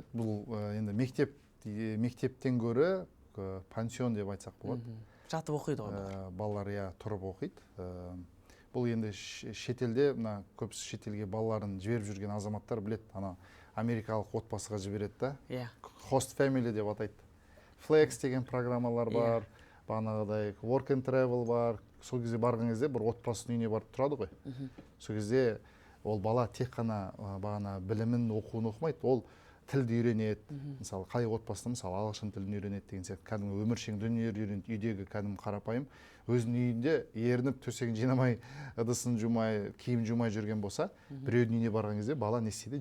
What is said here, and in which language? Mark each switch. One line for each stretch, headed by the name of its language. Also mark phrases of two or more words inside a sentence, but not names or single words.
Kazakh: Бұл енді мектептен гөрі пансион деп айтсақ болады. Жатып оқиды ғой. Балалар тұрып оқиды. Бұл енді шетелде, көбісі шетелге балаларын жіберіп жүрген азаматтар білет, америкалық отбасыға жібереді да.
English: Host family
Kazakh: деп атайды. Flex деген программалар бар, бағанағыдай
English: work and travel
Kazakh: бар. Сол кезде барған кезде бір отбасының үйіне барып тұрады ғой. Сол кезде ол бала тек қана бағана білімін, оқуын оқымайды, ол тілді үйренеді. Мысалы, қай отбасында мысалы ағылшын тілін үйренеді деген сияқты, кәдімгі өміршең дүниелер үйренеді. Үйдегі кәдімгі қарапайым өзінің үйінде ерініп төсегін жинамай, ыдысын жумай, киім жумай жүрген болса, біреудің үйіне барған кезде бала не істейді?